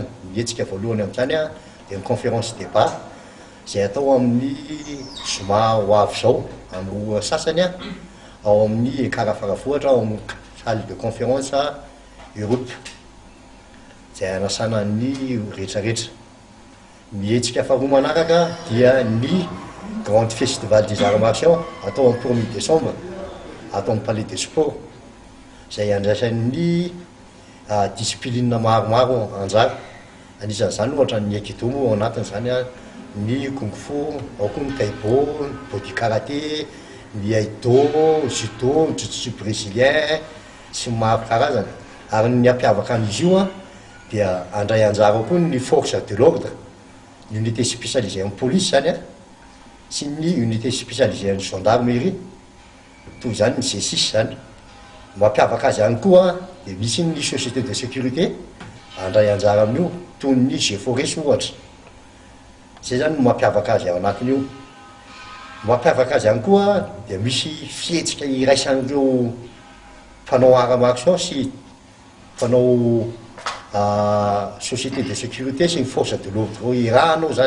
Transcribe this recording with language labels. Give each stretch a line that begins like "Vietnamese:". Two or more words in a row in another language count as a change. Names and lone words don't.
Malagasy: Ny hetsika voalohany amin'izany dia ny
French: conférence débat
Malagasy: izay atao amin'ny zoma ho avy izao amin'ny sasany ao amin'ny Ekara Faravohitra ao amin'ny
French: salle de conférence Europe.
Malagasy: Izay anasana ny rehetrarehetra. Ny hetsika faharoa manaraka dia ny
French: grand festival des arts martiaux
Malagasy: atao amin'ny
French: 1er décembre
Malagasy: atao amin'ny
French: palais des sports.
Malagasy: Izay andraisan'ny discipline maromaro anjara. Anisan'izany ohatra ny Aikido ao anatiny zany ny kung fu, ao koa ny taibo, body karaté, ny aido, judo,
French: jiu-jitsu brésilien
Malagasy: sy maro karazana. Ary ny ampiavaka an'izy io dia andray anjara koa ny
French: force de l'ordre,
Malagasy: ny
French: unité spécialisée en police
Malagasy: zany sy ny
French: unité spécialisée en gendarmerie.
Malagasy: Toy zany ny G6 zany. Mampiavaka azy ihany koa dia misy ny
French: société de sécurité
Malagasy: andray anjara amin'io toy ny G4S ohatra. Zay zany no mampiavaka azy ao anatin'io. Mampiavaka azy ihany koa dia misy fihetsika iraisan'ireo mpanao
French: arts martiaux
Malagasy: sy mpanao
French: société de sécurité
Malagasy: sy ny
French: force de l'ordre
Malagasy: irahanao zany.